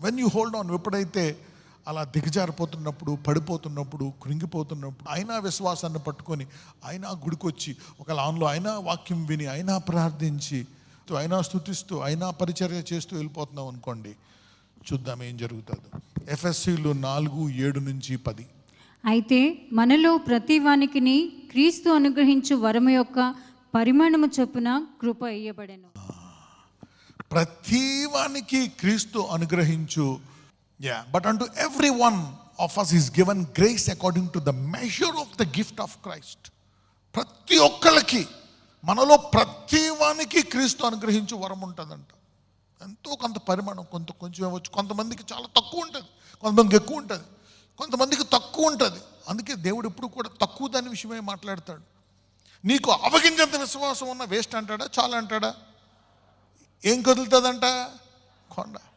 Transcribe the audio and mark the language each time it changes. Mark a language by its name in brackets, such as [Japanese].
[English] when you hold on, [Telugu] ఎప్పుడైతే అలా దిగజారిపోతున్నప్పుడు, పడిపోతున్నప్పుడు, కృంగిపోతున్నప్పుడు అయినా విశ్వాసాన్ని పట్టుకొని, అయినా గుడికొచ్చి, ఒకవేళ ఆన్లో అయినా వాక్యం విని, అయినా ప్రార్థించి, అయినా స్తుతిస్తూ, అయినా పరిచర్య చేస్తూ వెళ్ళిపోతున్నాం అనుకోండి, చూద్దాం ఏం జరుగుతుందో. ఎఫెసీలు 4:7-10. అయితే మనలో ప్రతి వానికిని క్రీస్తు అనుగ్రహించు వరము యొక్క పరిమాణము చొప్పున కృప ఇయ్యబడెను. ప్రతి వానికి క్రీస్తు అనుగ్రహించు. [English] But unto every one of us is given grace according to the measure of the gift of Christ. [Telugu] ప్రతి ఒక్కళ్ళకి, మనలో ప్రతి వానికి క్రీస్తు అనుగ్రహించు వరం ఉంటుందంట. ఎంతో కొంత పరిమాణం, కొంచెం ఇవ్వచ్చు. కొంతమందికి చాలా తక్కువ ఉంటుంది, కొంతమందికి ఎక్కువ ఉంటుంది, కొంతమందికి తక్కువ ఉంటుంది. అందుకే దేవుడు ఎప్పుడు కూడా తక్కువ దాని విషయమే మాట్లాడతాడు. నీకు అవగించేంత విశ్వాసం ఉన్న వేస్ట్ అంటాడా? చాలా అంటాడా? ఏం కదులుతుందంట? కొండ.